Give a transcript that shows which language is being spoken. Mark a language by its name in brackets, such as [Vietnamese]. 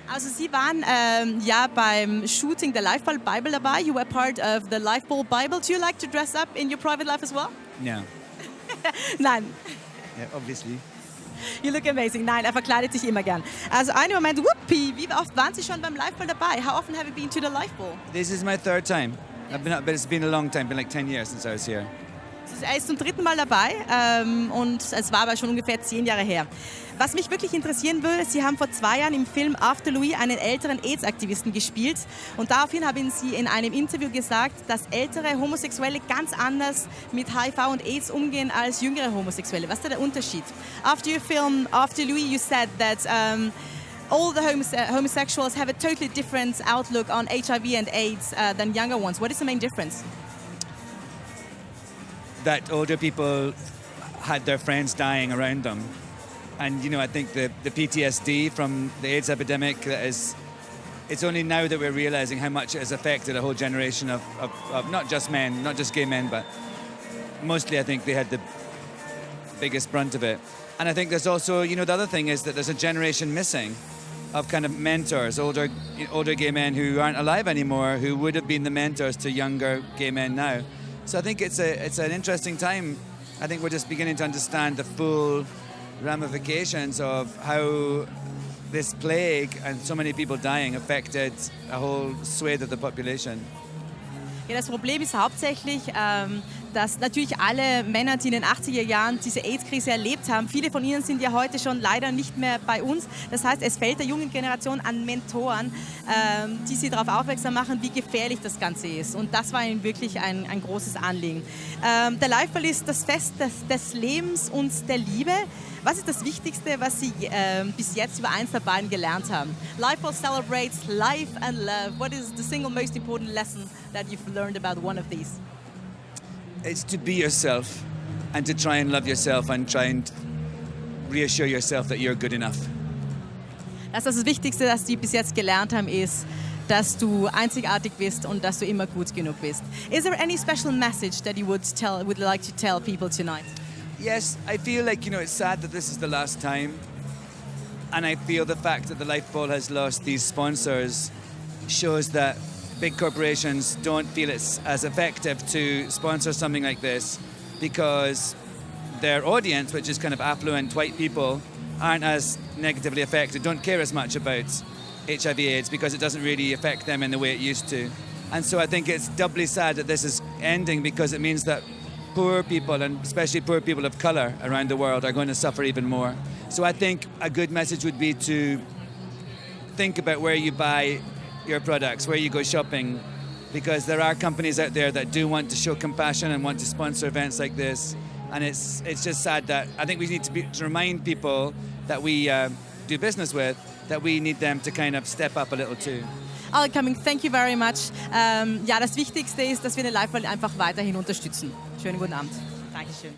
[German] Also Sie waren ja beim Shooting der Live Ball Bible dabei. [English] You were part of the Live Ball Bible. Do you like to dress up in your private life as well? No. [German] Nein. [English] Yeah, obviously. You look amazing. [German] Nein, er verkleidet sich immer gern. Also einen Moment, whoopie, wie oft waren Sie schon beim Live Ball dabei? [English] How often have you been to the Live Ball? This is my third time. I've been up, but it's been a long time. Been like 10 years since I was here. [German] Er ist zum 3. Mal dabei und es war aber schon ungefähr 10 Jahre her. Was mich wirklich interessieren würde, Sie haben vor 2 Jahren im Film After Louis einen älteren AIDS-Aktivisten gespielt und daraufhin haben Sie in einem Interview gesagt, dass ältere Homosexuelle ganz anders mit HIV und AIDS umgehen als jüngere Homosexuelle. Was ist da der Unterschied? [English] After your film After Louis, you said that all the homosexuals have a totally different outlook on HIV and AIDS than younger ones. What is the main difference? That older people had their friends dying around them. And, you know, I think the PTSD from the AIDS epidemic, it's only now that we're realizing how much it has affected a whole generation of not just men, not just gay men, but mostly I think they had the biggest brunt of it. And I think there's also, you know, the other thing is that there's a generation missing of kind of mentors, older gay men who aren't alive anymore, who would have been the mentors to younger gay men now. So I think it's an interesting time. I think we're just beginning to understand the full ramifications of how this plague and so many people dying affected a whole swathe of the population. [German] Ja, das Problem ist hauptsächlich, dass natürlich alle Männer, die in den 80er Jahren diese AIDS-Krise erlebt haben, viele von ihnen sind ja heute schon leider nicht mehr bei uns. Das heißt, es fehlt der jungen Generation an Mentoren, die sie darauf aufmerksam machen, wie gefährlich das Ganze ist. Und das war ihnen wirklich ein großes Anliegen. Der Live-Ball ist das Fest des Lebens und der Liebe. Was ist das Wichtigste, was Sie bis jetzt über eins der beiden gelernt haben? [English] Live-Ball celebrates life and love. What is the single most important lesson that you've learned about one of these? It's to be yourself and to try and love yourself and try and reassure yourself that you're good enough. [German] Das Wichtigste, das Sie bis jetzt gelernt haben, ist, dass du einzigartig bist und dass du immer gut genug bist. [English] Is there any special message that you would like to tell people tonight? Yes, I feel like, you know, it's sad that this is the last time. And I feel the fact that the Life Ball has lost these sponsors shows that big corporations don't feel it's as effective to sponsor something like this because their audience, which is kind of affluent white people, aren't as negatively affected, don't care as much about HIV/AIDS because it doesn't really affect them in the way it used to. And so I think it's doubly sad that this is ending because it means that poor people, and especially poor people of colour around the world, are going to suffer even more. So I think a good message would be to think about where you buy your products, where you go shopping, because there are companies out there that do want to show compassion and want to sponsor events like this. And it's just sad that I think we need to remind people that we do business with, that we need them to kind of step up a little too. Alan Cumming, thank you very much. [German] Ja, das Wichtigste ist, dass wir den Live-Ball einfach weiterhin unterstützen. Schönen guten Abend. Dankeschön.